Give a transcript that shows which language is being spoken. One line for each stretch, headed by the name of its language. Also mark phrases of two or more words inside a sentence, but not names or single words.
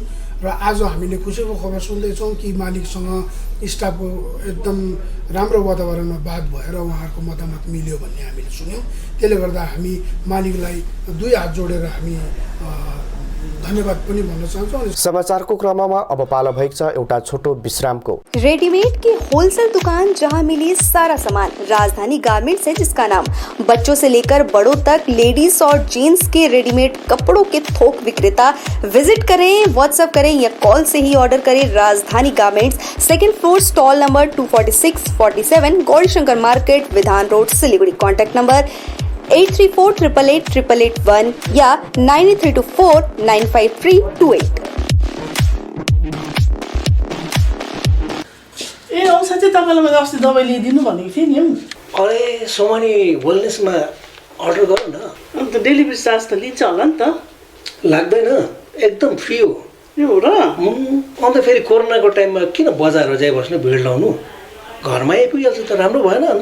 Nepali: र आज हामीले खुसीको खबर सुन्दैछौँ कि मालिकसँग स्टाफको एकदम राम्रो वातावरणमा बात भएर उहाँहरूको मतामत मिल्यो भन्ने हामीले सुन्यौँ। त्यसले गर्दा हामी मालिकलाई 2 हात जोडेर हामी धन्यवाद पनि भन्न चाहन्छौँ। समाचारको क्रममा अब पालो भएको छ एउटा छोटो विश्रामको।
Hindi: रेडीमेड की होलसेल दुकान जहां मिली सारा सामान, राजधानी गारमेंट्स है जिसका नाम। बच्चों से लेकर बड़ों तक लेडीज और जेंट्स के रेडीमेड कपड़ों के थोक विक्रेता। विजिट करें, व्हाट्सएप करें या कॉल से ही ऑर्डर करें। राजधानी गारमेंट्स, 2nd फ्लोर, स्टॉल नंबर 246-47, गौरीशंकर मार्केट, विधान रोड, सिलीगुड़ी। कॉन्टैक्ट नंबर 8348888881 या 9324953228।
Nepali: ए औषध चाहिँ तपाईँलाई मैले अस्ति दबाई ल्याइदिनु भनेको थिएँ नि। अरे सोमानी वेलनेसमा अर्डर गर न। अन्त डेलिभरी चार्ज त लिन्छ होला नि त? लाग्दैन, एकदम फ्री हो। ए हो र? अन्त फेरि कोरोनाको टाइममा किन बजार जाइ बस्नु, भिड लाउनु, घरमा आइपुगिहाल्छ त राम्रो भएन अन्त?